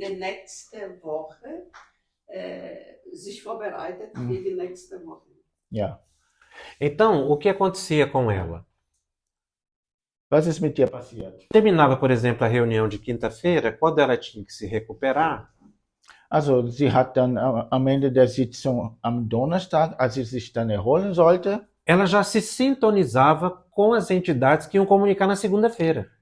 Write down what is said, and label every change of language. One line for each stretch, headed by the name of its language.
German: der nächsten Woche sich vorbereitet für die nächste Woche. Ja.
Portuguese: Então, o que acontecia com ela?
German: Was ist mit dir passiert?
Portuguese: Terminava, por exemplo, a reunião de quinta-feira, quando ela tinha que se recuperar,
German: Also sie hat dann am Ende der Sitzung am Donnerstag, als sie sich dann erholen sollte,
Portuguese: ela já se sintonizava com as entidades que iam comunicar na segunda-feira.